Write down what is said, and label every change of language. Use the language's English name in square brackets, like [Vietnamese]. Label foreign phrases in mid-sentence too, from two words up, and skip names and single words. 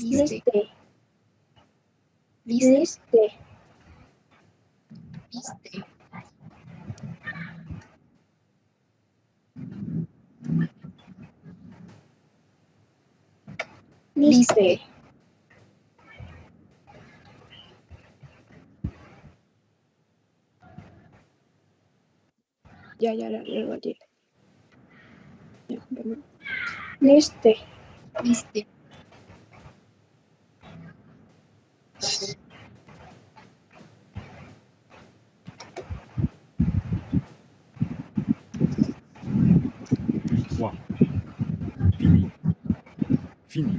[French] Lister. Lister. Lister. [Vietnamese] Dạ dạ được rồi chị. Dạ, cảm ơn. [French] Lister. 3. Fini. Fini.